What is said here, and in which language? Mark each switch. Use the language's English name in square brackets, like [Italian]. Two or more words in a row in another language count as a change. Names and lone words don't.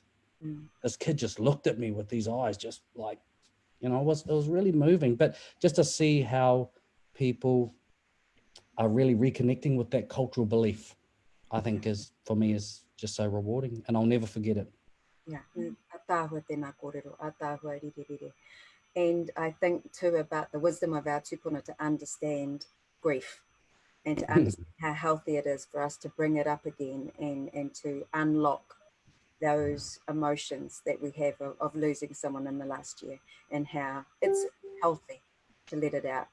[English] This kid just looked at me with these eyes, just like, you know, it was really moving. But just to see how people are really reconnecting with that cultural belief, I think is, for me, is just so rewarding, and I'll never forget it. Yeah, [Māori] Tāhua tēnā kōrero, Tāhua rirerire. [English] And I think too about the wisdom of our tupuna to understand grief and to understand how healthy it is for us to bring it up again and to unlock those emotions that we have of losing someone in the last year, and how it's healthy to let it out.